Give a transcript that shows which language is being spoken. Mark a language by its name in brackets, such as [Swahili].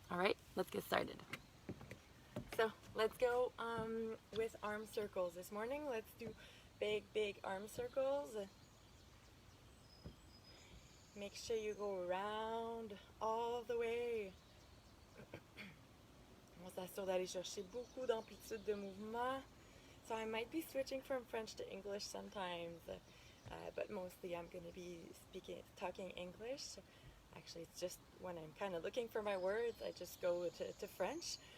[English] All right, let's get started. So let's go with arm circles this morning. Let's do big arm circles. Make sure you go around all the way. [French] On s'assure d'aller chercher beaucoup d'amplitude de mouvement. [English] So I might be switching from French to English sometimes, but mostly I'm going to be talking English. Actually, it's just when I'm kind of looking for my words, I just go to French.